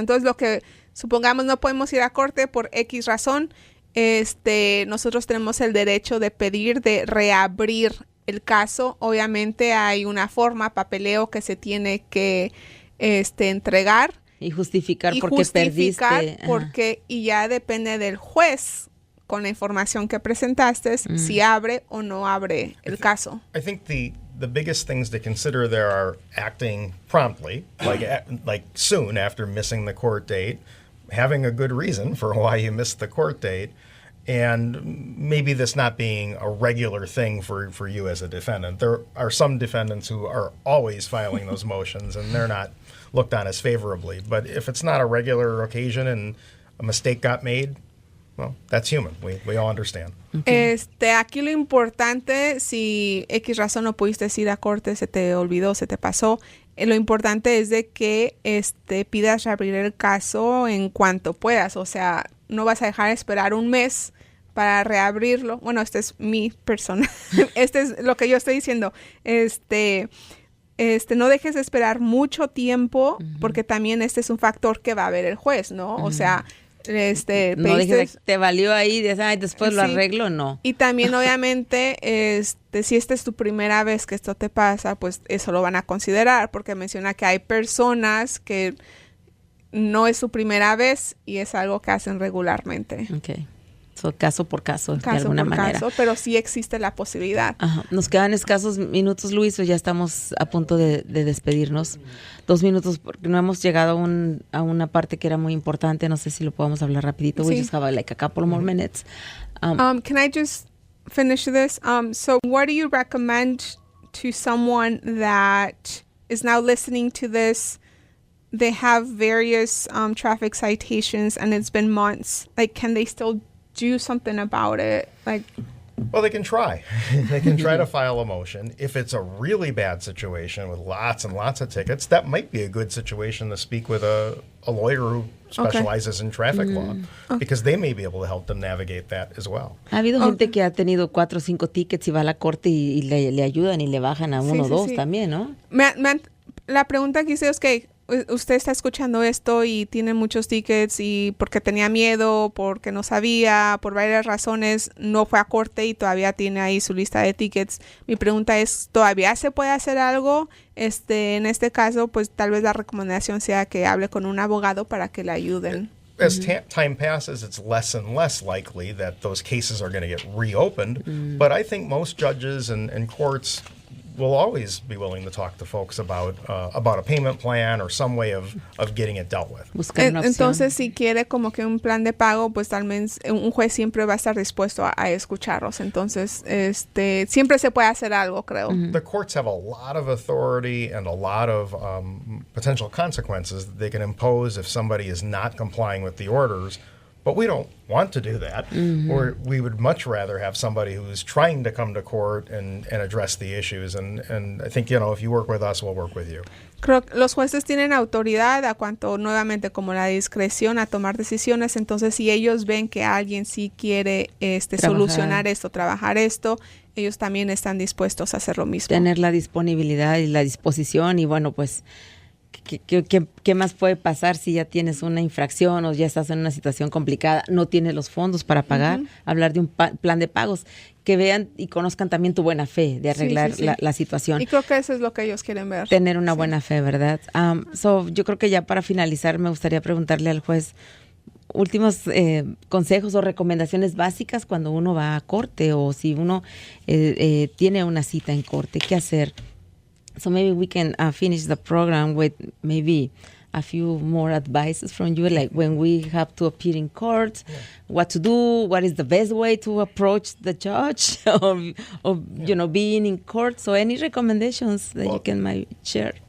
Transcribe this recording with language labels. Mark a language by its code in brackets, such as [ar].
[es] Entonces, lo que supongamos no podemos ir a corte por X razón, nosotros tenemos el derecho de pedir de reabrir el caso. Obviamente hay una forma, papeleo que se tiene que entregar y justificar por qué perdiste. Y ya depende del juez con la información que presentaste si abre o no abre el caso. [en] I think the biggest things to consider there are acting promptly, like soon after missing the court date, having a good reason for why you missed the court date, and maybe this not being a regular thing for you as a defendant. There are some defendants who are always filing those motions, and they're not looked on as favorably. But if it's not a regular occasion and a mistake got made, well, that's human. We all understand. Okay. [es] Aquí lo importante, si X razón no pudiste ir a corte, se te olvidó, se te pasó, lo importante es de que pidas reabrir el caso en cuanto puedas. O sea, no vas a dejar esperar un mes para reabrirlo. Bueno, esta es mi persona. Es lo que yo estoy diciendo. No dejes de esperar mucho tiempo, porque también es un factor que va a ver el juez, ¿no? O sea, no dejes, te valió ahí, después lo arreglo, no. Y también obviamente si esta es tu primera vez que esto te pasa, pues eso lo van a considerar, porque menciona que hay personas que no es su primera vez y es algo que hacen regularmente. Okay. So, caso por caso de alguna manera. Pero sí existe la posibilidad. Ajá. Nos quedan escasos minutos, Luis, o ya estamos a punto de despedirnos. 2 minutos, porque no hemos llegado a una parte que era muy importante. No sé si lo podemos hablar rapidito. [en] Sí. We just have a couple more minutes. Can I just finish this? So what do you recommend to someone that is now listening to this they have various traffic citations and it's been months, like, can they still do something about it? Like, well, they can try. They can try to file a motion. If it's a really bad situation with lots and lots of tickets, that might be a good situation to speak with a lawyer who specializes in traffic law, because they may be able to help them navigate that as well. [es] Ha habido gente que ha tenido 4 o 5 tickets y va a la corte y le ayudan y le bajan a 1 o 2 también, ¿no? La pregunta que hice es que usted está escuchando esto y tiene muchos tickets y porque tenía miedo, porque no sabía, por varias razones no fue a corte y todavía tiene ahí su lista de tickets. Mi pregunta es, ¿todavía se puede hacer algo? En este caso, pues tal vez la recomendación sea que hable con un abogado para que le ayuden. [en] As time passes, it's less and less likely that those cases are going to get reopened. But I think most judges and courts will always be willing to talk to folks about a payment plan or some way of getting it dealt with. [es] Entonces, si quiere como que un plan de pago, pues tal vez un juez siempre va a estar dispuesto a escucharlos. Entonces, siempre se puede hacer algo, creo. [en] The courts have a lot of authority and a lot of potential consequences that they can impose if somebody is not complying with the orders. But we don't want to do that. Or we would much rather have somebody who's trying to come to court and address the issues. And I think, if you work with us, we'll work with you. [es] Creo que los jueces tienen autoridad a cuanto, nuevamente, como la discreción a tomar decisiones. Entonces, si ellos ven que alguien sí quiere solucionar esto, trabajar esto, ellos también están dispuestos a hacer lo mismo. Tener la disponibilidad y la disposición y bueno, pues ¿Qué más puede pasar si ya tienes una infracción o ya estás en una situación complicada, no tienes los fondos para pagar? Hablar de un plan de pagos, que vean y conozcan también tu buena fe de arreglar la situación. Y creo que eso es lo que ellos quieren ver. Tener una buena fe, ¿verdad? Yo creo que ya para finalizar me gustaría preguntarle al juez últimos consejos o recomendaciones básicas cuando uno va a corte o si uno tiene una cita en corte, ¿qué hacer? [en] So maybe we can finish the program with maybe a few more advices from you, like when we have to appear in court, what to do, what is the best way to approach the judge, or being in court. So any recommendations that you can share?